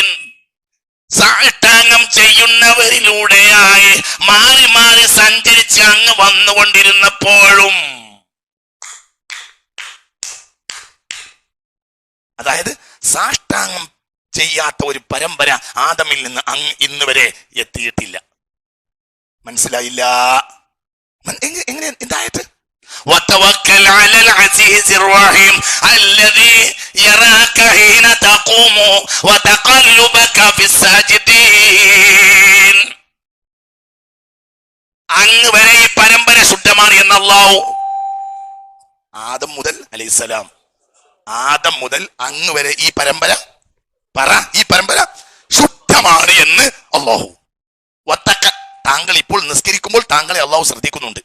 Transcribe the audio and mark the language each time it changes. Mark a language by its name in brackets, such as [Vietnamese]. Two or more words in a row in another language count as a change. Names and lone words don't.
[Malayalam] സാഷ്ടാംഗം ചെയ്യുന്നവരിലൂടെയായി മാറി മാറി സഞ്ചരിച്ച് അങ്ങ് വന്നുകൊണ്ടിരുന്നപ്പോഴും, അതായത് സാഷ്ടാംഗം ചെയ്യാത്ത ഒരു പരമ്പര ആദമിൽ നിന്ന് അങ്ങ് ഇന്ന് വരെ എത്തിയിട്ടില്ല. മനസ്സിലായില്ല? എങ്ങനെ എന്തായിട്ട്? [Arabic] وتوكل على العزيز الرحيم الذي يراك حين تقوم وتقلبك في الساجدين. [Malayalam] അങ്ങ് വരെ ഈ പരമ്പര ശുദ്ധമാണ് എന്ന് അല്ലാഹു. ആദം മുതൽ അലൈഹിസ്സലാം, ആദം മുതൽ അങ്ങ് വരെ ഈ പരമ്പര ഈ പരമ്പര ശുദ്ധമാണ് എന്ന് അല്ലാഹു. താങ്കൾ ഇപ്പോൾ നിസ്കരിക്കുമ്പോൾ താങ്കളെ അല്ലാഹു ശ്രദ്ധിക്കുന്നുണ്ട്.